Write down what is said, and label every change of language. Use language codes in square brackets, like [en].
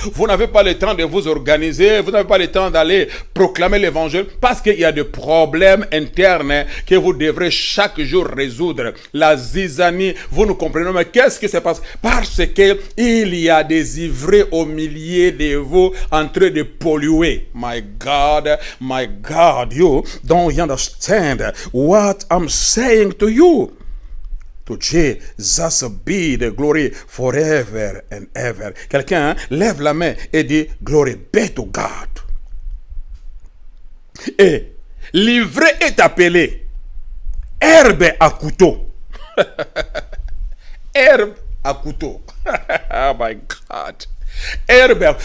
[fr] Vous n'avez pas le temps de vous organiser, vous n'avez pas le temps d'aller proclamer l'Évangile, parce qu'il y a des problèmes internes que vous devrez chaque jour résoudre. La zizanie, vous nous comprenez, mais qu'est-ce qui se passe? Parce qu'il y a des ivraies au milieu de vous en train de polluer. [en] My God, you don't understand what I'm saying to you. To Jesus be the glory forever and ever. [fr] Quelqu'un lève la main et dit, [en] glory be to God. [fr] Et l'ivraie est appelée herbe à couteau. Herbe à couteau. [en] Oh my God. [fr] Herbe.